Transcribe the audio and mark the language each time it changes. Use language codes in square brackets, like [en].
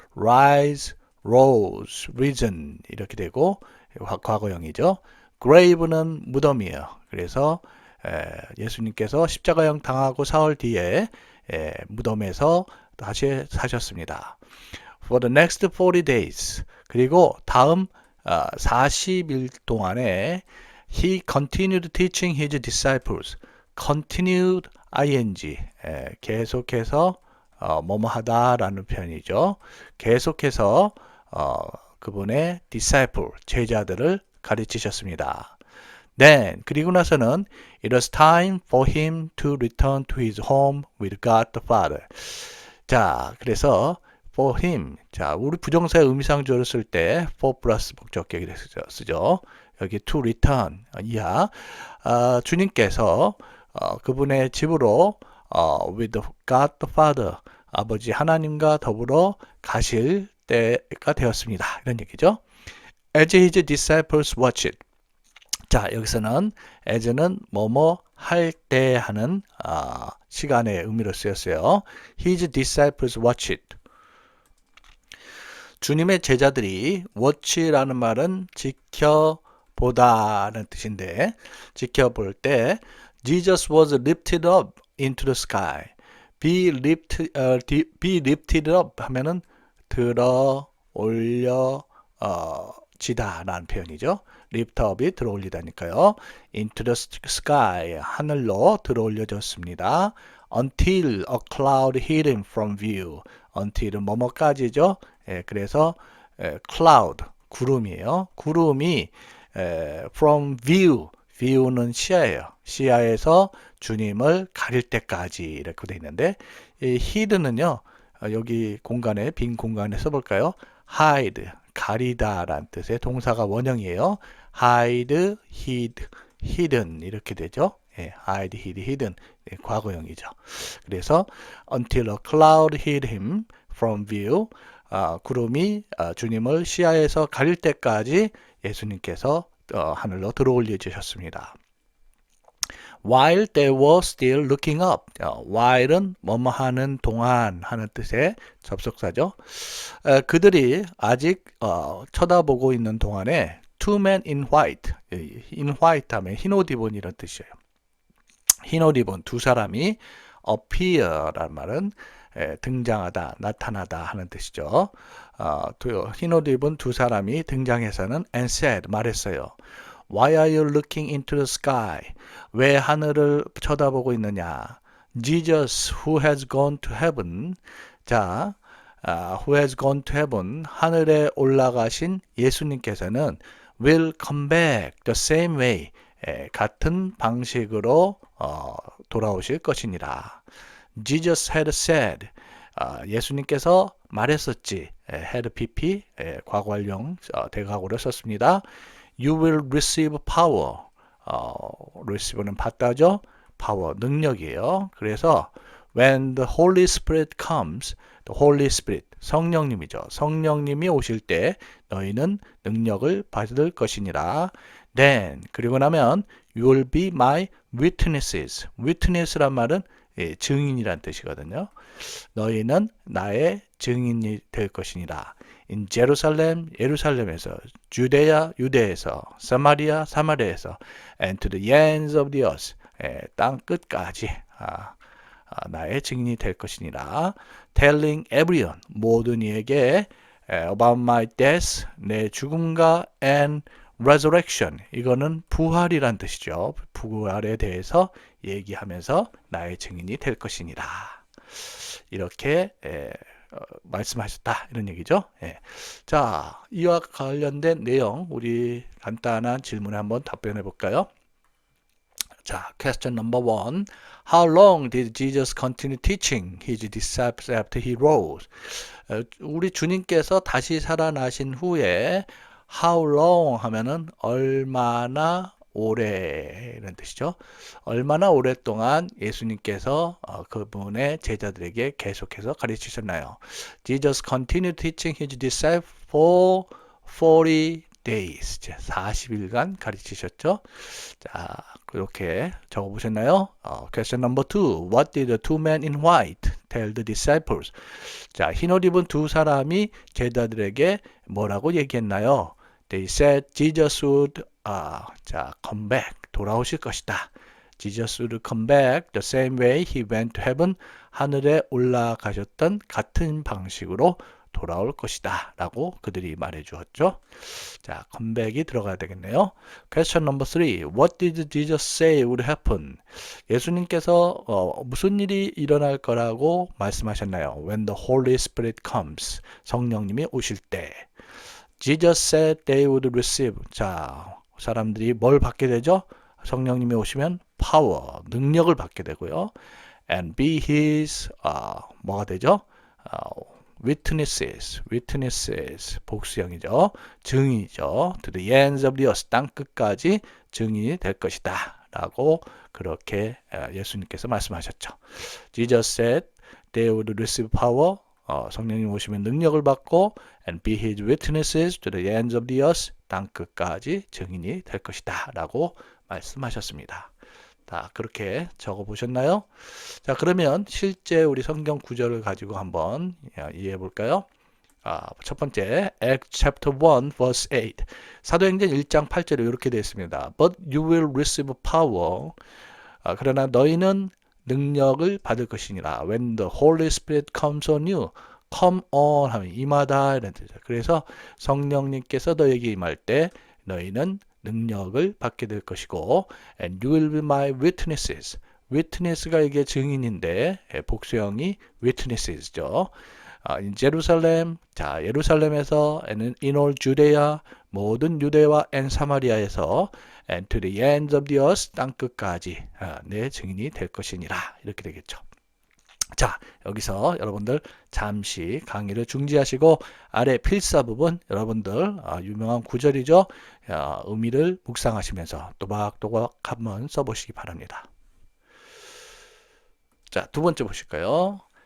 [ko] rise, rose, risen 이렇게 되고 과거형이죠. grave는 무덤이에요. 그래서 예수님께서 십자가형 당하고 사흘 뒤에 무덤에서 다시 사셨습니다. [en] For the next 40 days. [ko] 그리고 다음 40일 동안에 [en] he continued teaching his disciples. [ko] continued ing 계속해서 뭐뭐 하다라는 표현이죠. 계속해서 그분의 disciple 제자들을 가르치셨습니다. [en] Then [ko] 그리고 나서는 [en] it was time for him to return to his home with God the Father. [ko] 자, 그래서 for him. 자, 우리 부정사의 의미상조를 쓸 때 for 플러스 목적격이 쓰죠. 여기 to return 이하. 주님께서 그분의 집으로 [en] with God the Father, [ko] 아버지 하나님과 더불어 가실 때가 되었습니다. 이런 얘기죠. [en] As his disciples watched. [ko] 자, 여기서는 as는 뭐뭐 할 때 하는 시간의 의미로 쓰였어요. [en] His disciples watched. [ko] 주님의 제자들이 watch라는 말은 지켜보다라는 뜻인데 지켜볼 때 [en] Jesus was lifted up into the sky. [ko] be lifted up 하면은 들어 올려 지다 라는 표현이죠. lift up이 들어 올리다니까요. [en] into the sky [ko] 하늘로 들어 올려졌습니다. [en] until a cloud hid him from view. [ko] until은 뭐뭐까지죠. 예, 그래서 cloud 구름이에요. 구름이 from view view는 시야예요. 시야에서 주님을 가릴 때까지 이렇게 돼 있는데 이 hid는요. 여기 공간에 빈 공간에 써볼까요? hide 가리다라는 뜻의 동사가 원형이에요. hide, hid, hidden 이렇게 되죠. 예, hide, hid, hidden 예, 과거형이죠. 그래서 [en] until a cloud hid him from view [ko] 구름이 주님을 시야에서 가릴 때까지 예수님께서 하늘로 들어올려 주셨습니다. [en] While they were still looking up. [ko] while은 뭐뭐 하는 동안 하는 뜻의 접속사죠. 그들이 아직 쳐다보고 있는 동안에 [en] two men in white. [ko] in white 하면 흰 옷 입은 이런 뜻이에요. 흰 옷 입은 두 사람이 appear라는 말은 등장하다, 나타나다 하는 뜻이죠. 흰 옷 입은 두 사람이 등장해서는 [en] and said, [ko] 말했어요. [en] Why are you looking into the sky? [ko] 왜 하늘을 쳐다보고 있느냐? [en] Jesus, who has gone to heaven. 자, who has gone to heaven. [ko] 하늘에 올라가신 예수님께서는 [en] will come back the same way. [ko] 같은 방식으로 돌아오실 것이니라. [en] Jesus had said. [ko] 예수님께서 말했었지. had pp 과거완료 대각으로 썼습니다. [en] You will receive power. [ko] receive는 받다죠. power 능력이에요. 그래서 [en] when the Holy Spirit comes, [ko] the Holy Spirit 성령님이죠. 성령님이 오실 때 너희는 능력을 받을 것이니라. [en] Then [ko] 그리고 나면 [en] you will be my witnesses. [ko] witness란 말은 증인이란 뜻이거든요. 너희는 나의 증인이 될 것이니라. [en] In Jerusalem, [ko] 예루살렘에서, 주데야, 유대에서, 사마리아, 사마리아에서, [en] and to the ends of the earth, [ko] 땅 끝까지 나의 증인이 될 것이니라. [en] Telling everyone, [ko] 모든 이에게 [en] about my death, [ko] 내 죽음과 [en] and resurrection, [ko] 이거는 부활이란 뜻이죠. 부활에 대해서 얘기하면서 나의 증인이 될 것이니라. 이렇게 말씀하셨다 이런 얘기죠. 예. 자, 이와 관련된 내용 우리 간단한 질문에 한번 답변해 볼까요? [en] 자, question number 1. How long did Jesus continue teaching his disciples after he rose? [ko] 우리 주님께서 다시 살아나신 후에 how long 하면은 얼마나 오래 이런 뜻이죠. 얼마나 오랫동안 예수님께서 그분의 제자들에게 계속해서 가르치셨나요? [en] Jesus continued teaching his disciples for 40 days. [ko] 40일간 가르치셨죠. 자, 그렇게 적어보셨나요? [en] Question number 2. What did the two men in white tell the disciples? [ko] 자, 흰옷 입은 두 사람이 제자들에게 뭐라고 얘기했나요? [en] They said Jesus would come back. [ko] 돌아오실 것이다. [en] Jesus would come back the same way he went to heaven. [ko] 하늘에 올라가셨던 같은 방식으로 돌아올 것이다. 라고 그들이 말해 주었죠. 자, 컴백이 들어가야 되겠네요. [en] Question number 3. What did Jesus say would happen? [ko] 예수님께서 무슨 일이 일어날 거라고 말씀하셨나요? [en] When the Holy Spirit comes. [ko] 성령님이 오실 때. [en] Jesus said they would receive. [ko] 자, 사람들이 뭘 받게 되죠? 성령님이 오시면 power, 능력을 받게 되고요. [en] And be his, [ko] 뭐가 되죠? [en] witnesses, [ko] 복수형이죠. 증인이죠. [en] To the ends of the earth, [ko] 땅 끝까지 증인이 될 것이다. 라고 그렇게 예수님께서 말씀하셨죠. [en] Jesus said they would receive power. [ko] 성령님 오시면 능력을 받고 [en] and be his witnesses to the ends of the earth. [ko] 땅 끝까지 증인이 될 것이다. 라고 말씀하셨습니다. 자, 그렇게 적어 보셨나요? 자, 그러면 실제 우리 성경 구절을 가지고 한번 이해해 볼까요? 첫 번째, Acts chapter 1 verse 8. 사도행전 1장 8절에 이렇게 되어 있습니다. [en] But you will receive power. [ko] 그러나 너희는 능력을 받을 것이니라. [en] When the Holy Spirit comes on you, come on [ko] 하면 임하다 이런 뜻이죠. 그래서 성령님께서 너에게 임할 때 너희는 능력을 받게 될 것이고, [en] and you will be my witnesses. [ko] witness가 이게 증인인데 복수형이 witnesses죠. [en] in Jerusalem, [ko] 자 예루살렘에서, [en] and in all Judea, [ko] 모든 유대와 and 사마리아에서, [en] and to the ends of the earth, [ko] 땅 끝까지 내 증인이 될 것이니라. 이렇게 되겠죠. 자, 여기서 여러분들 잠시 강의를 중지하시고 아래 필사 부분 여러분들 유명한 구절이죠. 의미를 묵상하시면서 또박또박 한번 써보시기 바랍니다. 자, 두 번째 보실까요?